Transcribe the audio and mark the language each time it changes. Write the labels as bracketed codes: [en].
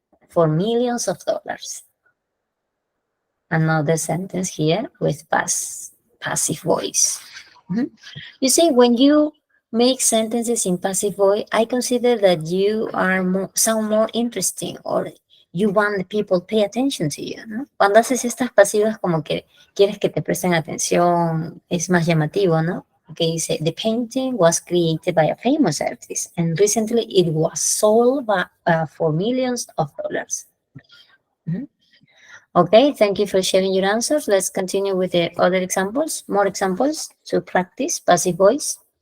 [en] For millions of dollars. Another sentence here with passive voice. You see, when you make sentences in passive voice, I consider that you are sound more interesting, or you want the people pay attention to you, ¿no? [es] Cuando haces estas pasivas, como que quieres que te presten atención, es más llamativo, ¿no? Que dice, [en] the painting was created by a famous artist, and recently it was sold for millions of dollars. Okay, thank you for sharing your answers. Let's continue with the other examples, more examples to practice passive voice.